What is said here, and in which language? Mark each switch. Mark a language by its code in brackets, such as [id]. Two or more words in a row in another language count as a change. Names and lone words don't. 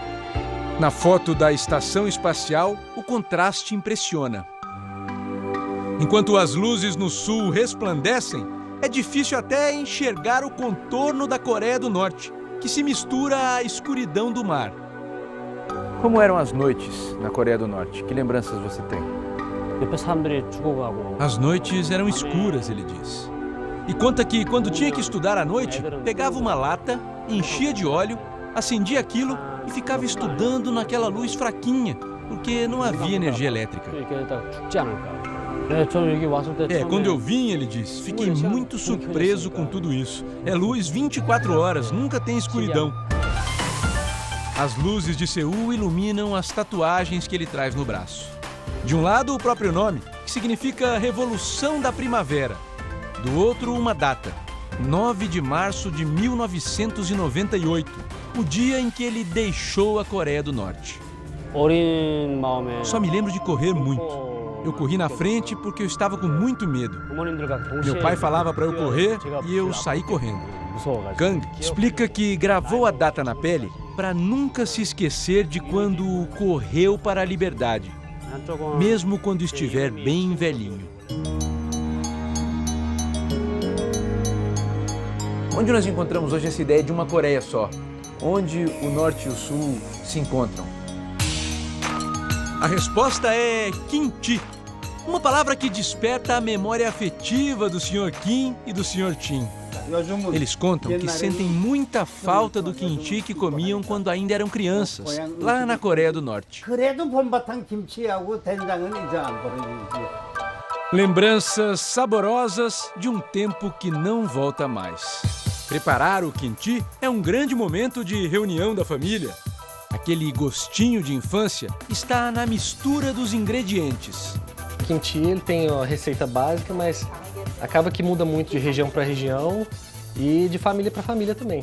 [pt] Na foto da estação espacial, o contraste impressiona. Enquanto as luzes no sul resplandecem, é difícil até enxergar o contorno da Coreia do Norte, que se mistura à escuridão do mar. Como eram as noites na Coreia do Norte? Que lembranças você tem? [ko] 옆에 사람들이 죽어가고 [pt] As noites eram escuras, ele diz. E conta que, quando tinha que estudar à noite, pegava uma lata, enchia de óleo, acendia aquilo e ficava estudando naquela luz fraquinha, porque não havia energia elétrica. [ko] 이렇게 다 죽지 않을까. 네, 저는 여기 왔을 때 [pt] Quando eu vim, ele diz, fiquei muito surpreso com tudo isso. É luz 24 horas, nunca tem escuridão. As luzes de Seul iluminam as tatuagens que ele traz no braço. De um lado, o próprio nome, que significa Revolução da Primavera. Do outro, uma data, 9 de março de 1998, o dia em que ele deixou a Coreia do Norte. [ko] 어린 마음에 [pt] Só me lembro de correr muito. Eu corri na frente porque eu estava com muito medo. [ko] 부모님들과 동시에 [pt] Meu pai falava para eu correr e eu saí correndo. [ko] 무서워가지고. [pt] Kang explica que gravou a data na pele para nunca se esquecer de quando correu para a liberdade, [ko] 한쪽은 [pt] mesmo quando estiver bem velhinho. Onde nós encontramos hoje essa ideia de uma Coreia só? Onde o Norte e o Sul se encontram? A resposta é kimchi, uma palavra que desperta a memória afetiva do Sr. Kim e do Sr. Chin. Eles contam que sentem muita falta do kimchi que comiam quando ainda eram crianças, lá na Coreia do Norte. [ko] 그래도 봄바탕 김치하고 된장은 이제 안 버려지지. [pt] Lembranças saborosas de um tempo que não volta mais. Preparar o kimchi é um grande momento de reunião da família. Aquele gostinho de infância está na mistura dos ingredientes. O kimchi ele tem a receita básica, mas acaba que muda muito de região para região e de família para família também.